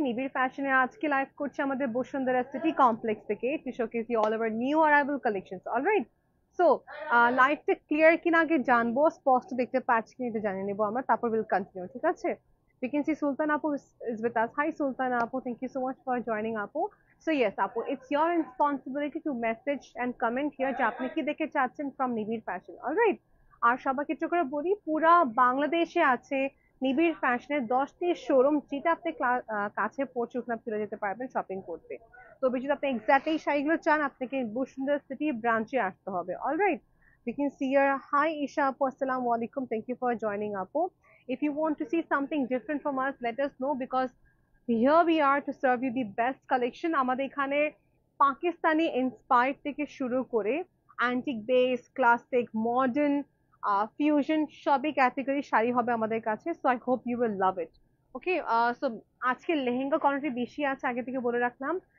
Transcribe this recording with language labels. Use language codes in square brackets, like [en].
[bn] নিবিড় ফ্যাশনে আজকে লাইভ করছে আমাদের বসুন্ধরা সিটি কমপ্লেক্স থেকে [en] To showcase you all over new arrival collections. [bn] Alright, so লাইভটা ক্লিয়ার কিনা আগে জানবো, স্পষ্ট দেখতে পাচ্ছি কিনা এটা জানিয়ে নেবো আমরা, তারপর [en] Will continue. [bn] ঠিক আছে? [en] We can see Sultan Apu is with us. Hi Sultan Apu, thank you so much for joining Apu. So yes Apu, it's your responsibility to message and comment here [bn] যে আপনি কি দেখে চাচ্ছেন [en] from Nibir fashion. [bn] Alright, আর সবাইকে একটু করে বলি, পুরা বাংলাদেশে আছে নিবিড় ফ্যাশনের 10টি শোরুম, যেটা আপনি কাছে পৌঁছে ওখানে চলে যেতে পারবেন শপিং করতে। তবে যদি আপনি এক্স্যাক্ট এই শাড়িগুলো চান, আপনাকে বসুন্ধরা সিটি ব্রাঞ্চে আসতে হবে। [en] Alright, we can see your hi Isha Apu, assalamu alaikum, thank you for joining Apu. If you want to see something different from us, let us know, because here we are to serve you the best collection. [bn] আমাদের এখানে Pakistani inspired থেকে শুরু করে antique base, classic, modern, fusion সবই category sari হবে আমাদের কাছে। So [en] I hope you will love it. [bn] Okay, so আজকে লেহেঙ্গা কোয়ান্টিটি বেশি আছে, আগে থেকে বলে রাখলাম।